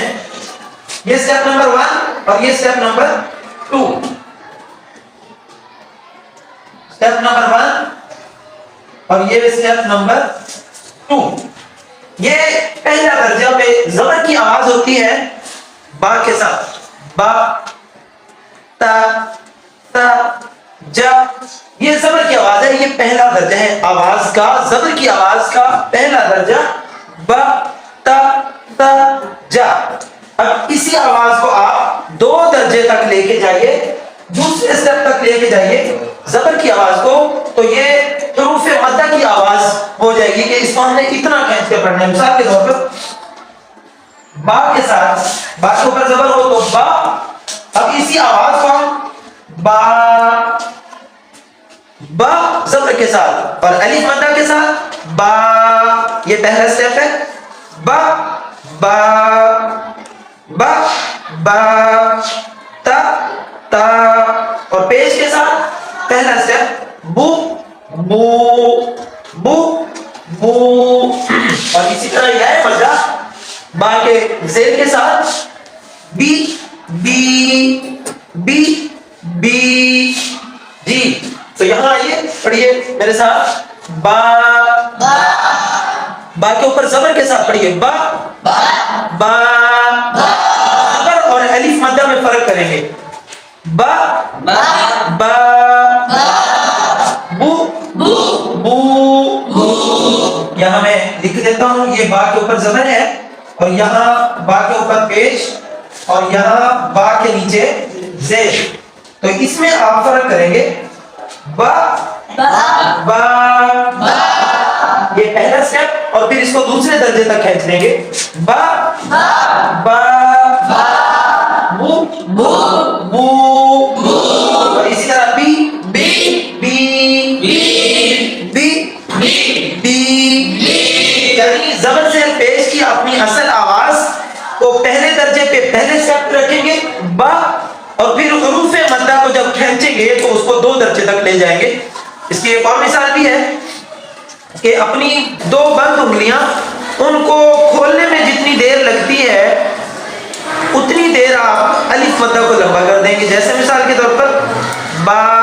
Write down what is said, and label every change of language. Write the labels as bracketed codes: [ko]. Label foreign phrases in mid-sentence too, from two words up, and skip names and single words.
[ur] یہ [en] step number [ur] 1 اور یہ [en] step number [ur] 2. [en] step number [ur] 1 اور یہ [en] step number [ur] 2. یہ پہلا درجہ پہ زبر کی آواز ہوتی ہے با کے ساتھ، با، تا، تا، جا. یہ زبر کی آواز ہے، یہ پہلا درجہ ہے آواز کا، زبر کی آواز کا پہلا درجہ با، تا، تا، جا. اب اسی آواز کو آپ 2 درجے تک لے کے جائیے، دوسرے سٹیپ تک لے کے جائیے زبر کی آواز کو، تو یہ حروف مدہ کی آواز ہو جائے گی کہ اس کو ہم نے اتنا کھینچ کے پڑھنا ہے. مثال کے طور پر با کے ساتھ، با کے اوپر زبر ہو تو با. اب اسی آواز کو ہم با، با زبر کے ساتھ اور الف مدہ کے ساتھ با. یہ پہلا سٹیپ ہے با، با، با، با، تا، تا. اور پیش کے ساتھ پہلا سٹیپ بو، بو، بو، بو. اور اسی طرح یہ ہے مدہ با کے زیر کے ساتھ بی، بی، بی، بی. جی تو یہاں آئیے پڑھیے میرے ساتھ با، با، با کے اوپر زبر کے ساتھ پڑھیے با، با، با. زبر اور الف مدہ میں فرق کریں گے. با با با بو بو بو یہاں میں لکھ دیتا ہوں، یہ با کے اوپر زبر ہے اور یہاں با کے اوپر پیش اور یہاں با کے نیچے زیر، تو اس میں آپ فرق کریں گے، با با با با یہ پہلا سٹیپ، اور پھر اس کو دوسرے درجے تک کھینچ لیں گے، با با با با بو بو بو اور اسی طرح بی بی بی بی بی بی بی، یعنی زبر سے پیش کی اپنی اصل آواز کو پہلے درجے پہ پہلے سٹیپ پہ رکھیں گے با، اور پھر حروف مدہ کو جب کھینچیں گے تو اس کو 2 درجے تک لے جائیں گے۔ اس کی ایک اور مثال بھی ہے کہ اپنی 2 بند انگلیاں ان کو کھولنے میں جتنی دیر لگتی ہے اتنی دیر آپ الف مدہ کو لمبا کر دیں گے، جیسے مثال کے طور پر با